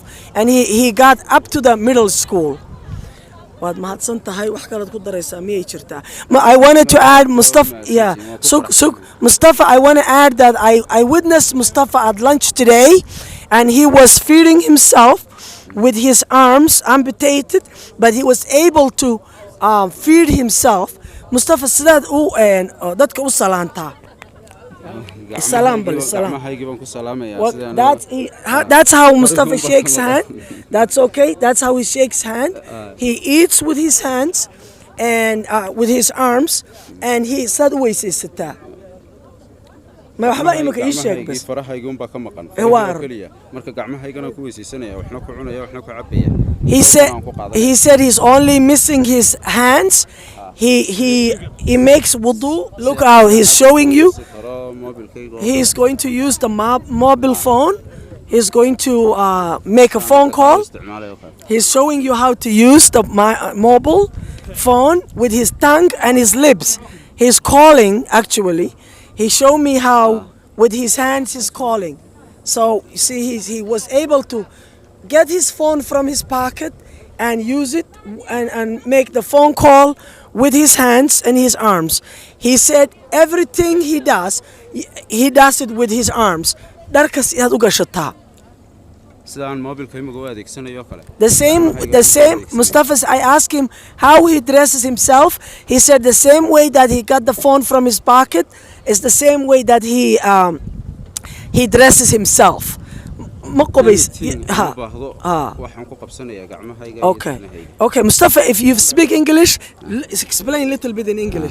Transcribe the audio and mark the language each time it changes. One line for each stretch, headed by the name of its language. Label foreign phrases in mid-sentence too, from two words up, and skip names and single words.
English: And he got up to the middle school. I wanted to add Mustafa, yeah. So Mustafa, I want to add that I witnessed Mustafa at lunch today, and he was feeding himself with his arms amputated, but he was able to feed himself. Mustafa said,
Somali: dadka u salaanta. Salam bal salam.
English: That's how Mustafa shakes hand. That's okay. That's how he shakes hand. He eats with his hands and with his arms, and he said weysaysataa.
Somali: Ma waxba imika ii sheeg bas. Farahayga baa ka maqan. Marka gacmahaygana ku weysaysanaya waxna ku cunaya waxna ku cabaya.
English: He said he's only missing his hands. He makes wudu. Look how he's showing you. He's going to use the mobile phone. He's going to make a phone call. He's showing you how to use the mobile phone with his tongue and his lips. He's calling, actually. He showed me how with his hands he's calling. So you see, he was able to get his phone from his pocket and use it and make the phone call with his hands and his arms. He said everything he does it with his arms.
Somali: Dharkas yaad u gashataa. sidaan mobilkaymaga u adeegsanayo kale
English: The same Mustafa, I asked him how he dresses himself. He said the same way that he got the phone from his pocket is the same way that he dresses himself. Okay, Mustafa, if you speak English, explain a little bit in English.